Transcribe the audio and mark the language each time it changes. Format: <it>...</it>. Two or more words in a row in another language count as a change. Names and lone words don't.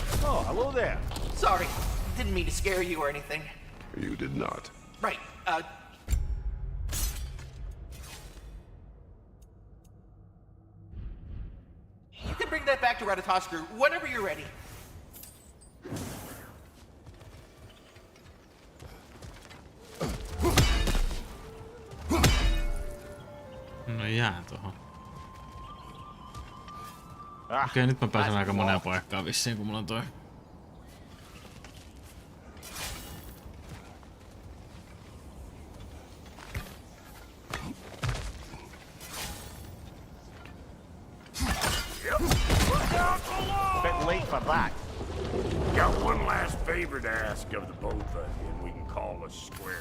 <en>Oh, hello there. Sorry, didn't mean to scare you or anything. You did not. Right, you can bring that back to Ratatoskru whenever you're ready.</en> <fi>No jää tohon. Okei, nyt mä pääsen aika moneen paikkaan vissiin, kun mulla on toi.</fi> <en>Bit late for that. Got one last favor to ask of the both of you, and we can call us square.</en>